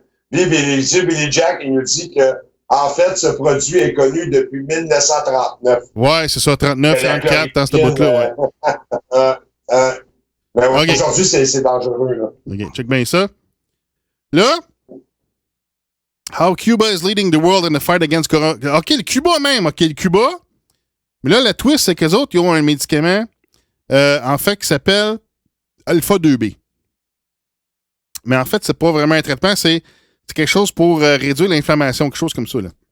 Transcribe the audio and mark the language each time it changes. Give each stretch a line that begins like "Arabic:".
French: Billy Jack, il nous dit que en fait, ce produit est connu depuis 1939. Ouais, c'est ça, 39, 34, dans ce bout-là, ouais. Mais aujourd'hui, c'est dangereux, là. OK, check bien ça.
English: Là, how Cuba is leading the world in the fight against corona.
French: OK, le Cuba même, OK, le Cuba. Mais là, la twist, c'est qu'eux autres, ils ont un médicament, en fait, qui s'appelle Alpha-2B. Mais en fait, c'est pas vraiment un traitement, c'est quelque chose pour réduire l'inflammation, quelque chose comme ça, là.